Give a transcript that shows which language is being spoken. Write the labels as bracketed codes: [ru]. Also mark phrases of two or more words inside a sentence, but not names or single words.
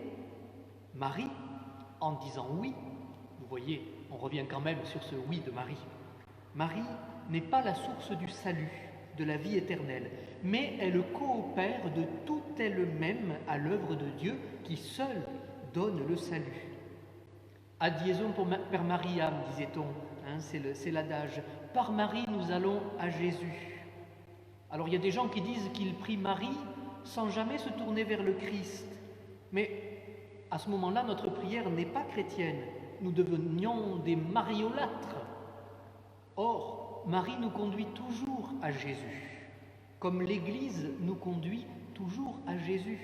[fr] Marie, en disant oui, vous voyez, on revient quand même sur ce oui de Marie. Marie n'est pas la source du salut, de la vie éternelle, mais elle coopère de tout elle-même à l'œuvre de Dieu qui seul donne le salut. [la] Adieson per Mariam, [fr] disait-on, c'est l'adage. Par Marie, nous allons à Jésus. Alors il y a des gens qui disent qu'ils prient Marie sans jamais se tourner vers le Christ. Mais à ce moment-là, notre prière n'est pas chrétienne. Nous devenions des mariolâtres. Or, Marie nous conduit toujours à Jésus, comme l'Église nous conduit toujours à Jésus.